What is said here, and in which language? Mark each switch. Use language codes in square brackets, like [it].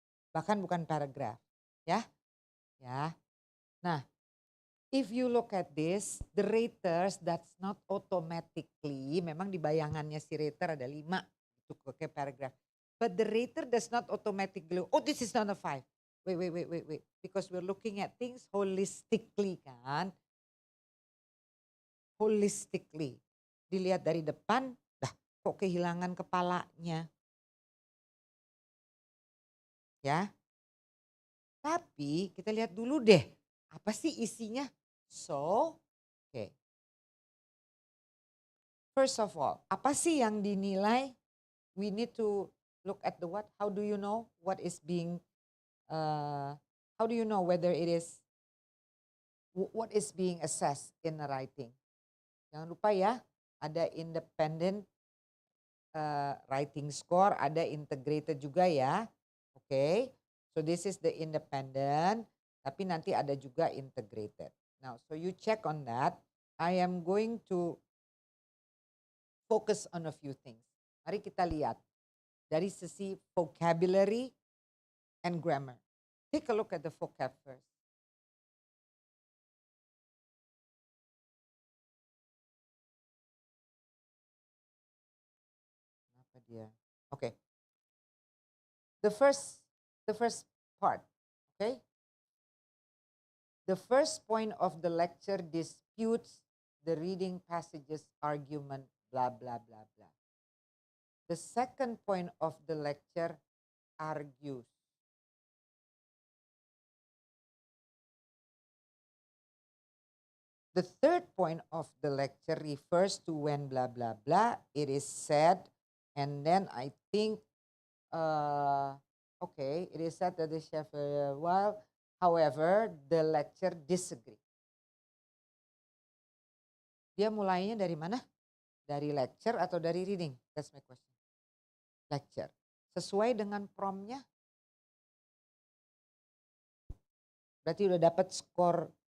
[id] Bahkan bukan paragraph. Ya, ya. Nah, [en] if you look at this, the raters that's not automatically, [id] memang di bayangannya si rater ada 5 itu kayak paragraph. [en] But the rater does not automatically, oh this is not a 5. Wait. Because we're looking at things holistically kan. Holistically. [id] Dilihat dari depan, dah kok kehilangan kepalanya. Ya. Tapi kita lihat dulu deh, apa sih isinya? [en] So, okay. First of all, [id] apa sih yang dinilai? [en] We need to look at the what. How do you know what is being, how do you know whether it is, what is being assessed in the writing? [id] Jangan lupa ya, ada independent writing score, ada integrated juga ya. [en] Okay, so this is the independent, [id] tapi nanti ada juga integrated. [en] Now, so you check on that. I am going to focus on a few things. [id] Mari kita lihat dari sisi vocabulary and grammar. [en] Take a look at the vocab first. [id] Kenapa dia? [en] Okay. The first part, okay? The first point of the lecture disputes the reading passages argument, blah, blah, blah, blah. The second point of the lecture argues. The third point of the lecture refers to when blah, blah, blah, it is said, and then I think, okay, it is said that the chef, while, however, the lecture disagree. [id] Dia mulainya dari mana? Dari lecture atau dari reading? [en] That's my question. [id] Lecture. Sesuai dengan promnya. Berarti udah dapat skor.